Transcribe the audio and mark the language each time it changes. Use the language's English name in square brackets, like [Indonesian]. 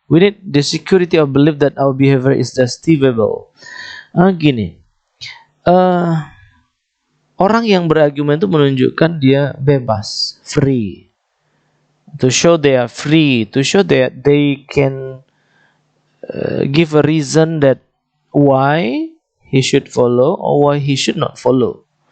[English] We need the security of belief that our behavior is justifiable. [Indonesian] Gini, orang yang berargumen itu menunjukkan dia bebas, free. [English] To show they are free, to show that they can give a reason that why he should follow or why he should not follow.